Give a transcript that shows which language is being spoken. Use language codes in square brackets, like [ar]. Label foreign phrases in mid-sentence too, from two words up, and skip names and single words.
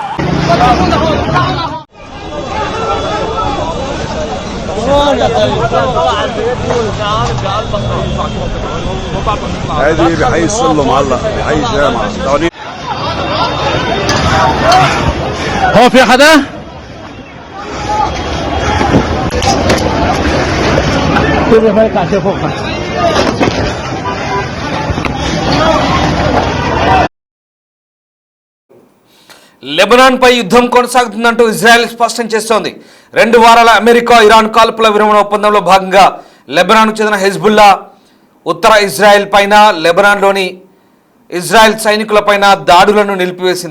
[ar] هذه بحي السلم هلا بحي الجامعة. هو في حدا؟ كيف يطلع شيء فوق؟ [te] లెబనాన్పై యుద్ధం కొనసాగుతుందంటూ ఇజ్రాయెల్ స్పష్టం చేస్తోంది. 2 వారాల అమెరికా ఇరాన్ కాల్పుల విరమణ ఒప్పందంలో భాగంగా లెబనాన్కు చెందిన హెజ్బుల్లా ఉత్తర ఇజ్రాయెల్ పైన లెబనాన్లోని ఇజ్రాయెల్ సైనికులపైన దాడులను నిలిపివేసింది.